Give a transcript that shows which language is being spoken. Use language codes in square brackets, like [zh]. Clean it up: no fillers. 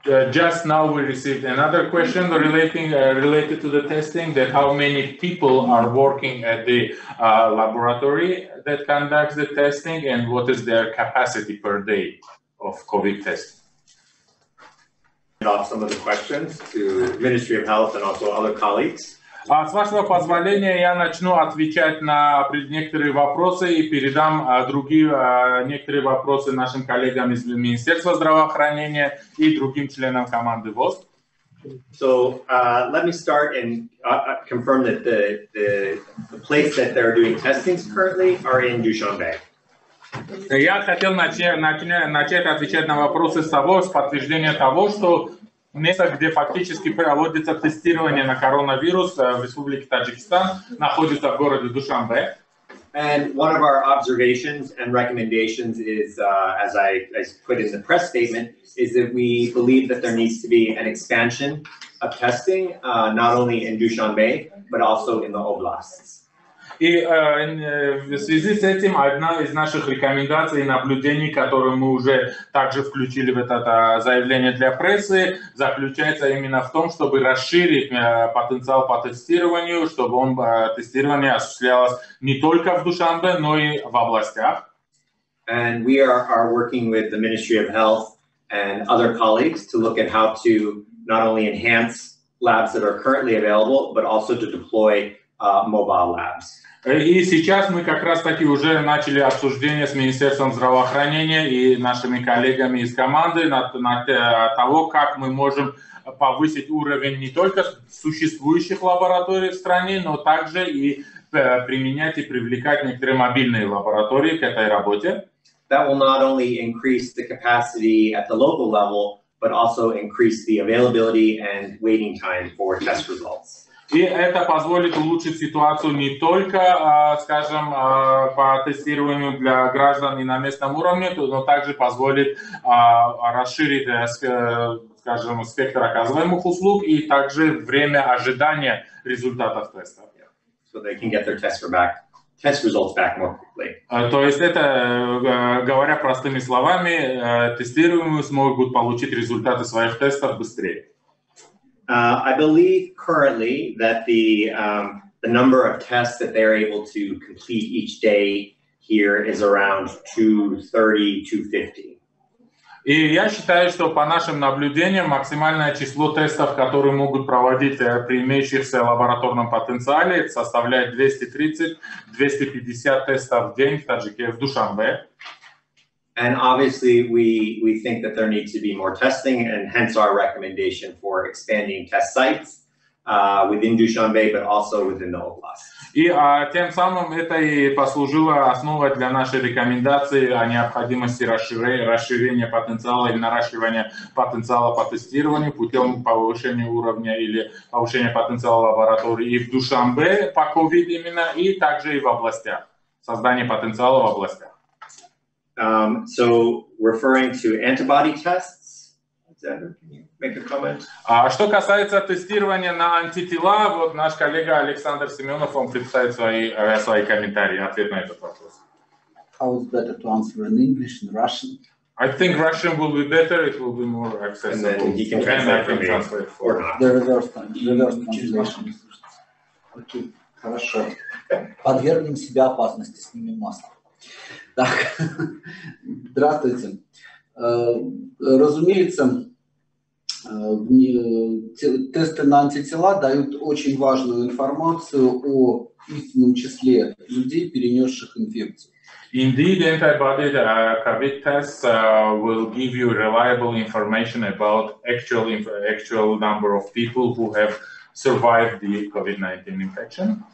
[en] just now we received another question related to the testing, that how many people are working at the laboratory that conducts the testing and what is their capacity per day of COVID testing. Off some of the questions to Ministry of Health and also other colleagues. [ru] С вашего позволения я начну отвечать на некоторые вопросы и передам некоторые вопросы нашим коллегам из Министерства здравоохранения и другим членам команды ВОЗ. [en] So let me start and confirm that the place that they're doing testings currently are in Dushanbe. [ru] Я хотел начать отвечать на вопросы с подтверждения того, что место, где фактически проводится тестирование на коронавирус в Республике Таджикистан, находится в городе Душанбе. [en] And one of our observations and recommendations is, as I put in the press statement, is that we believe that there needs to be an expansion of testing, not only in Dushanbe, but also in the oblasts. [ru] И в связи с этим одна из наших рекомендаций и наблюдений, которые мы уже также включили в это заявление для прессы, заключается именно в том, чтобы расширить потенциал по тестированию, чтобы тестирование осуществлялось не только в Душанбе, но и в областях. [en] And we are working with the Ministry of Health and other colleagues to look at how to not only enhance labs that are currently available, but also to deploy mobile labs. [ru] И сейчас мы как раз таки уже начали обсуждение с Министерством здравоохранения и нашими коллегами из команды на того, как мы можем повысить уровень не только существующих лабораторий в стране, но также и применять и привлекать некоторые мобильные лаборатории к этой работе. [en] That will not only increase the capacity at the local level, but also increase the availability and waiting time for test results. [ru] И это позволит улучшить ситуацию не только, скажем, по тестированию для граждан и на местном уровне, но также позволит расширить, скажем, спектр оказываемых услуг и также время ожидания результатов тестов. [en] So they can get their test back test results back more quickly. [ru] То есть это, говоря простыми словами, тестируемые смогут получить результаты своих тестов быстрее. [en] I believe currently that the number of tests that they're able to complete each day here is around 230, 250. [ru] И я считаю, что по нашим наблюдениям максимальное число тестов, которые могут проводить при имеющихся лабораторном потенциале, составляет 230-250 тестов в день в Душанбе. [en] And obviously, we think that there needs to be more testing, and hence our recommendation for expanding test sites within Dushanbe, but also within the oblast. [ru] И тем самым это и послужило основой для нашей рекомендации о необходимости расширения потенциала или наращивания потенциала по тестированию путем повышения уровня или повышения потенциала лаборатории и в Душанбе по COVID именно, и также и в областях, создание потенциала в областях. [en] So referring to antibody tests, can you make a comment? [ru] Что касается тестирования на антитела, вот наш коллега Александр Семенов, он представит свои комментарии, ответ на этот вопрос. [en] How is better to answer in English and Russian? I think Russian will be better, it will be more accessible. And then he can translate for me, or not. The reverse translation. [ru] Окей, хорошо. Подвергнем себя опасности, снимем маску. Так, здравствуйте. Разумеется, тесты на антитела дают очень важную информацию о истинном числе людей, перенесших инфекцию. [en] Indeed, antibody COVID tests will give you reliable information about actual number of people who have survived the COVID-19 infection.